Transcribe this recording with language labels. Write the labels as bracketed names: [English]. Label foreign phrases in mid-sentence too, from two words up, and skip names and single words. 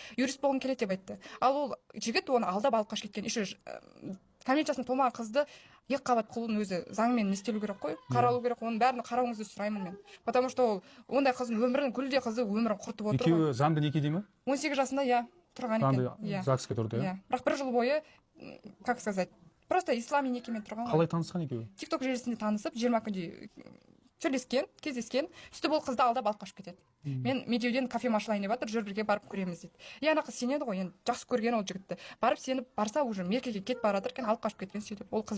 [Kazakh] Юрист болғым келеді деп айтты. Ал ол жігіт оны алдап алып қашып кеткен. Еще кәмелет жасына толмаған қызды екі қабат қылудың өзі заңмен не істелу керек қой, қаралу керек. Оның бәрін қарауыңызды сұраймын мен. [Russian] Потому что [Kazakh] ол ондай қыздың өмірін, гүлдей қызды өмірін құртып отыр ғой. Екеуі заңды некеде ме? 18 жасында иә тұрған екен. ЗАГСке тұрды, иә. Бірақ бір жыл бойы, [Russian] как сказать, просто [Kazakh] ислами некемен тұрған ғой. Қалай танысқан екеуі? TikTok желісінде танысып, 20 күндей сөйлескен, кездескен. Сөйтіп ол қызды алдап алып қашып кетеді. Мен медеуден кафе ашылайын деп жатыр, жүр бірге барып көреміз дейді. И ана қыз сенеді ғой, енді жақсы көрген ол жігітті. Барып сеніп барса уже меркеге кетіп бара жатыр екен, алып қашып кеткен сөйтіп.